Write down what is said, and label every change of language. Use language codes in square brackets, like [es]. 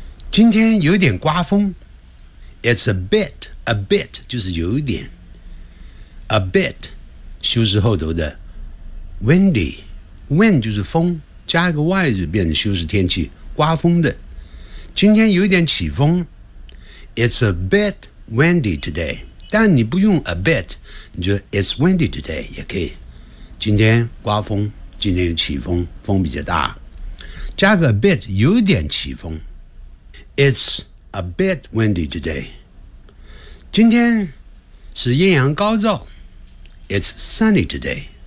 [zh] 今天有点刮风 ， It's a bit 就是有一点 ， a bit 修饰后头的 windy，wind 就是风，加一个 y 就变成修饰天气，刮风的。今天有点起风 ， It's a bit。 [en] Windy today，但你不用 a bit，你就 it's windy today 也可以。 [zh] 今天刮风，今天起风，风比较大，加个 a bit，有点起风。 [en] It's a bit windy today。今天是艳阳高照。 It's sunny today。